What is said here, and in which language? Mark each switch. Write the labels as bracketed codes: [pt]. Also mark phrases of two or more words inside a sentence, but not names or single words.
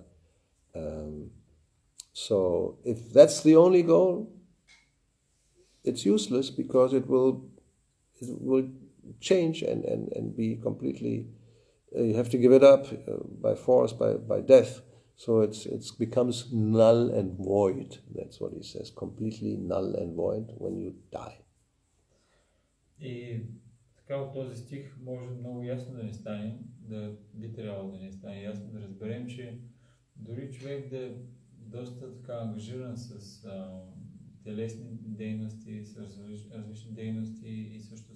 [en] So if that's the only goal, it's useless because it will change and be completely. You have to give it up by force, by death. So it becomes null and void. That's what he says. Completely null and void when you die. [bg] И така от този стих може много ясно да ни стане, би трябвало да ни стане ясно да разберем, че дори човек да е доста така ангажиран с телесни дейности, с различни дейности и също